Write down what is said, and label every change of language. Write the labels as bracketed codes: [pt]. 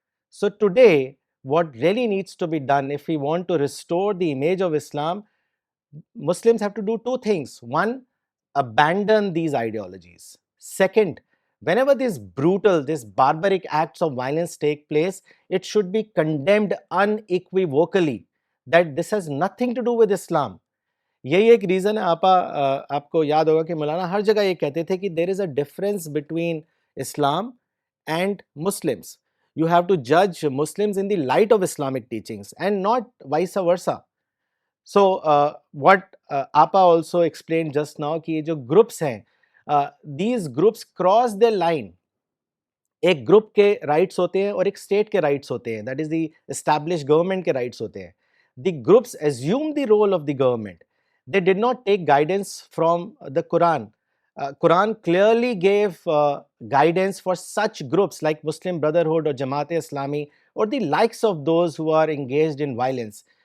[en] So today, what really needs to be done, if we want to restore the image of Islam, Muslims have to do two things. One, abandon these ideologies. Second, whenever these brutal, these barbaric acts of violence take place, it should be condemned unequivocally that this has nothing to do with Islam. [hi] यही एक reason है। आपको याद होगा कि मौलाना हर जगह ये कहते थे कि [en] There is a difference between Islam and Muslims. You have to judge Muslims in the light of Islamic teachings and not vice versa. So what Apa also explained just now [hi] कि ये जो groups हैं, [en] these groups cross their line. [hi] एक group के rights होते हैं और एक स्टेट के राइट्स होते हैं, [en] that is the established government [hi] के राइट्स होते हैं. [en] The groups assume the role of the government. They did not take guidance from the Quran. Quran clearly gave guidance for such groups like Muslim Brotherhood or Jamaat-e-Islami or the likes of those who are engaged in violence.